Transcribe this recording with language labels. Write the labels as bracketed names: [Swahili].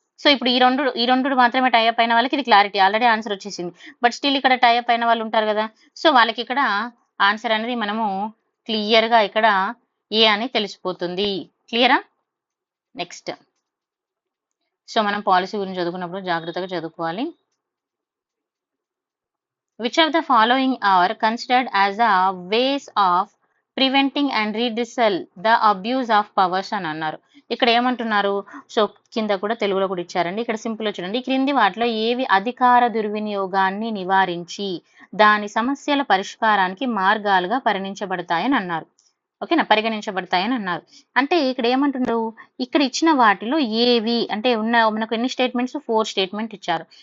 [Telugu] So ఇప్పుడు ఈ రెండు మాత్రమే టైఅప్ అయిన వాళ్ళకి ఇది క్లారిటీ ఆల్రెడీ ఆన్సర్ వచ్చేసింది. బట్ స్టిల్ ఇక్కడ టైఅప్ అయిన వాళ్ళు ఉంటారు కదా. సో వాళ్ళకి ఇక్కడ ఆన్సర్ అనేది మనము క్లియర్ గా ఇక్కడ ఏ అని తెలిసిపోతుంది. క్లియరా? నెక్స్ట్. సో మనం పాలసీ గురించి చదువుకున్నప్పుడు జాగ్రత్తగా చదువుకోవాలి. [English] Which of the following are considered as a ways of preventing and redressal the abuse of powers [Telugu] అని అన్నారు. ఇక్కడ ఏమంటున్నారు? సో కింద కూడా తెలుగులో కూడా ఇచ్చారండి. ఇక్కడ సింపుల్ గా చూడండి. క్రింది వాటిలో ఏవి అధికార దుర్వినియోగాన్ని నివారించి దాని సమస్యల పరిష్కారానికి మార్గాలుగా పరిగణించబడతాయని అన్నారు. ఓకేనా? పరిగణించబడతాయని అన్నారు. అంటే ఇక్కడ ఏమంటున్నారు? ఇక్కడ ఇచ్చిన వాటిలో ఏవి అంటే మనకు ఎన్ని స్టేట్మెంట్స్? 4 స్టేట్మెంట్ ఇచ్చారు.